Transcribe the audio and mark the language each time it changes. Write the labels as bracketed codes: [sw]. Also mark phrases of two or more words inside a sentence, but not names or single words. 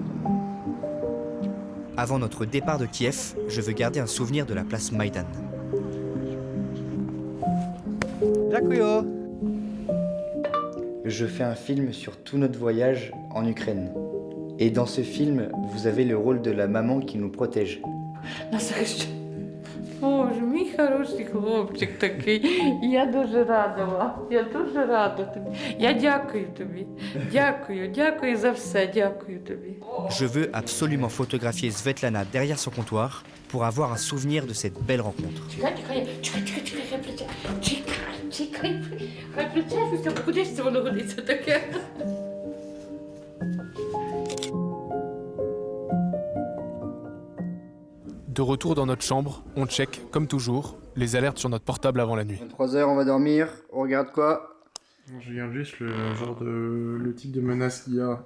[fr] Avant notre départ de Kiev, je veux garder un souvenir de la place Maïdan. [uk] Дякую. [fr] Je fais un film sur tout notre voyage en Ukraine. Et dans ce film, vous avez le rôle de la maman qui nous protège. [uk] Боже, мій хороший хлопчик такий. Я дуже рада вам. Я дуже рада тобі. Я дякую тобі. Дякую за все. Дякую тобі. [fr] Je veux absolument photographier Svetlana derrière son comptoir pour avoir un souvenir de cette belle rencontre. [uk] Чекай. Хай причешуся, куди ж це воно годиться таке? [fr] De retour dans notre chambre, on check, comme toujours, les alertes sur notre portable avant la nuit. 23h, on va dormir. On regarde quoi? Je regarde juste le type de menace qu'il y a.